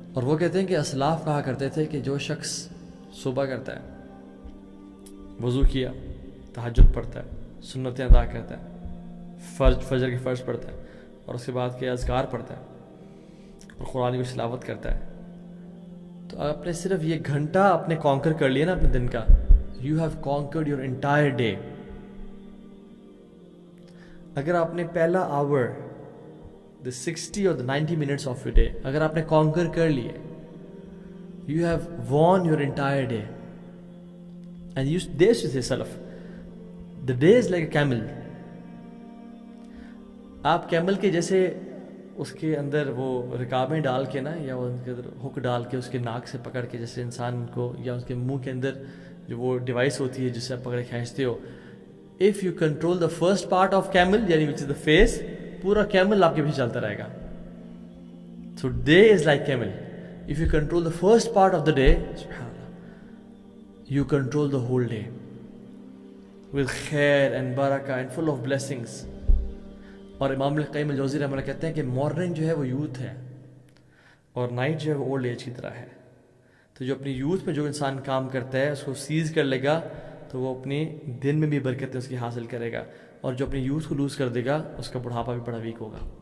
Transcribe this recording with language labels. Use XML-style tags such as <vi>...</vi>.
<ur>اور وہ کہتے ہیں کہ اسلاف کہا کرتے تھے کہ جو شخص صبح کرتا ہے، وضو کیا، تہجد پڑھتا ہے، سنتیں ادا کرتا ہے، فجر کے فرض پڑھتا ہے، اور اس کے بعد کے اذکار پڑھتا ہے اور قرآن کی تلاوت کرتا ہے، تو آپ نے صرف یہ گھنٹہ اپنے کانکر کر لیا نا اپنے دن کا.</ur> <en>You have conquered your entire day.</en> <ur>اگر آپ نے پہلا آور،</ur> <en>the 60 or the 90 minutes of your day</en> <ur>اگر آپ نے کانکر کر لیے،</ur> <en>you have won your entire day. And you dare to say self, the day is like a camel.</en> <ur>آپ کیمل کے جیسے اس کے اندر وہ رکابیں ڈال کے نا، یا ان کے اندر ہک ڈال کے اس کے ناک سے پکڑ کے، جیسے انسان کو، یا اس کے منہ کے اندر جو وہ ڈیوائس ہوتی ہے جس سے آپ پکڑے کھینچتے ہو.</ur> <en>if you control the first part of camel یعنی which is the face،</en> <ur>پورا کیمل آپ کے پیچھے چلتا رہے گا.</ur> <en>So day is like camel. If you control the first part of the day، subhanallah، you control the whole day with khair and barakah and full of blessings.</en> <ur>اور امام القیم الجوزی رحمہ اللہ کہتے ہیں کہ مارننگ جو ہے وہ یوتھ ہے، اور نائٹ جو ہے وہ اولڈ ایج کی طرح ہے. تو جو اپنی یوتھ میں جو انسان کام کرتا ہے اس کو سیز کر لے گا تو وہ اپنے دن میں بھی برکتیں اس کی حاصل کرے گا، اور جو اپنی یوتھ کو لوز کر دے گا اس کا بڑھاپا بھی بڑا ویک ہوگا.</ur>